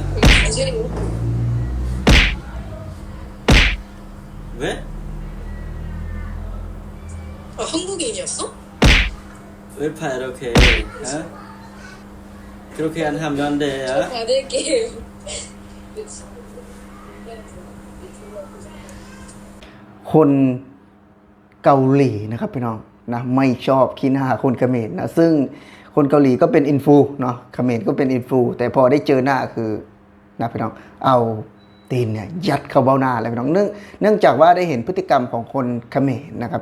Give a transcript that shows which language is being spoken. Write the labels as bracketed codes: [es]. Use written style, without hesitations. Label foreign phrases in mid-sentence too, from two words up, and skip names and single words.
[ko] 안녕하세요. 왜? 아, 한국인이었어? 왜 파 이렇게? 어? 그렇게 안 하면 안 돼. 저 어? 받을게요. [th] คนเกาหลีนะครับพี่น้องนะไม่ชอบขี้หน้าคนเขมรนะซึ่งคนเกาหลีก็เป็นอินฟูเนาะเขมรก็เป็นอินฟูแต่พอได้เจอหน้าคือนะพี่น้องเอาตีนเนี่ยยัดเข้าเบ้าหน้าเลยพี่น้องเนื่องจากว่าได้เห็นพฤติกรรมของคนเขมรนะครับ